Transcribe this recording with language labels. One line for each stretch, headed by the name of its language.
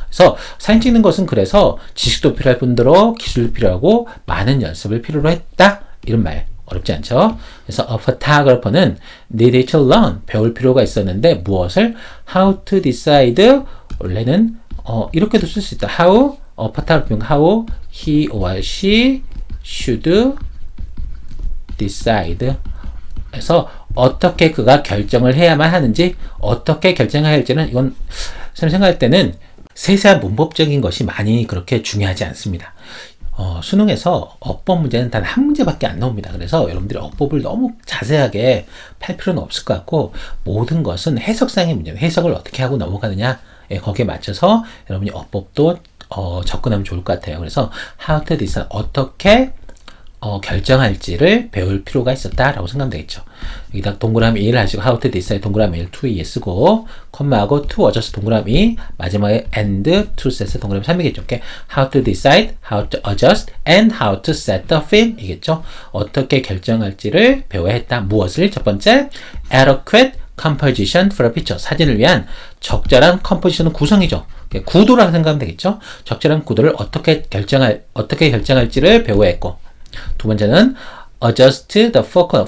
Korean: 그래서 사진 찍는 것은 그래서 지식도 필요할 뿐더러 기술도 필요하고 많은 연습을 필요로 했다. 이런 말 어렵지 않죠. 그래서
English: a photographer는 needed to learn
Korean: 배울 필요가 있었는데 무엇을
English: how to decide
Korean: 원래는 이렇게도 쓸 수 있다.
English: how how he or she should decide.
Korean: 그래서 어떻게 그가 결정을 해야만 하는지 어떻게 결정해야 할지는 이건 쌤 생각할 때는 세세한 문법적인 것이 많이 그렇게 중요하지 않습니다. 수능에서 어법 문제는 단 한 문제밖에 안 나옵니다. 그래서 여러분들이 어법을 너무 자세하게 팔 필요는 없을 것 같고 모든 것은 해석상의 문제예요. 해석을 어떻게 하고 넘어가느냐 거기에 맞춰서 여러분이 어법도 접근하면 좋을 것 같아요. 그래서
English: how to decide
Korean: 어떻게 결정할지를 배울 필요가 있었다라고 생각하면 되겠죠. 여기다 동그라미 1 하시고 how to decide 동그라미 1 to 2에 쓰고 컴마하고
English: to adjust
Korean: 동그라미 마지막에
English: and to set
Korean: 동그라미 3이겠죠. 이렇게
English: how to decide, how to adjust, and how to set the film 이겠죠.
Korean: 어떻게 결정할지를 배워야 했다. 무엇을? 첫 번째
English: adequate composition for a picture
Korean: 사진을 위한 적절한 컴포지션은 구성이죠. 구도라고 생각하면 되겠죠. 적절한 구도를 어떻게 결정할지를 배워야 했고 두 번째는
English: adjust the focal.